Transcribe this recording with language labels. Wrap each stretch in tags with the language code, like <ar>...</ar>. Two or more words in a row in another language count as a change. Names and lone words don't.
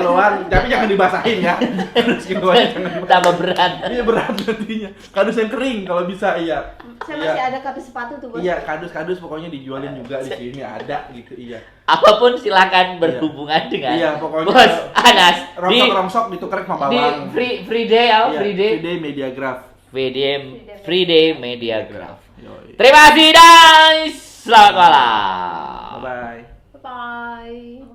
<id>kiloan, tapi jangan dibasahin ya. Kardus kiloan jangan dibasahin. tambah berat. Iya berat nantinya. Kardus yang kering kalau bisa iya. Saya Iya. masih ada kardus sepatu tuh bos. Iya, kardus pokoknya dijualin juga di sini ada gitu, iya. Apapun silakan berhubungan dengan Iya, pokoknya Bos Anas di rongsok ditukar sama bawang. free day, Iya, free day, Free Day Mediagraph. free day media graph. Yoi. Terima kasih dan selamat malam.</id> <en>Bye bye. Bye.</en>